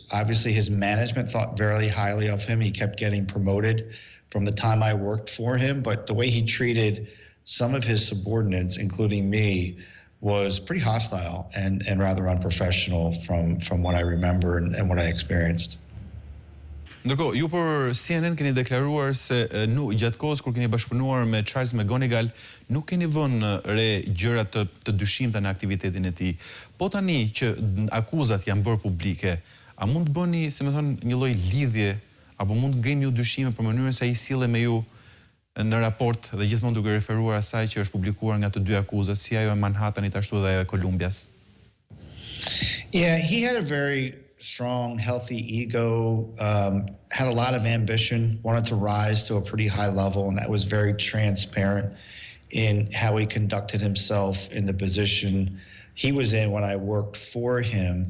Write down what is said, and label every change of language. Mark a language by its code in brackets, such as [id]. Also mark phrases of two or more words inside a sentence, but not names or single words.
[en] Obviously his management thought very highly of him. He kept getting promoted from the time I worked for him, but the way he treated some of his subordinates, including me, was pretty hostile and rather unprofessional from what I remember and what I experienced. [sq] Ndërkohë, ju për CNN keni deklaruar se gjatë kohës kur keni bashkëpunuar me Charles McGonigal, nuk keni vënë re gjëra të dyshimta në aktivitetin e tij. Po tani që akuzat janë bërë publike, a mund të bëni, si më thon, një lloj lidhje apo mund të ngrini ju dyshime për mënyrën se ai sille me ju në raport dhe gjithmonë duke referuar asaj që është publikuar nga të dy akuzat, si ajo e Manhattanit ashtu dhe ajo e Kolumbias? [en] Yeah, he had a very strong, healthy ego, had a lot of ambition, wanted to rise to a pretty high level, and that was very transparent in how he conducted himself in the position he was in when I worked for him.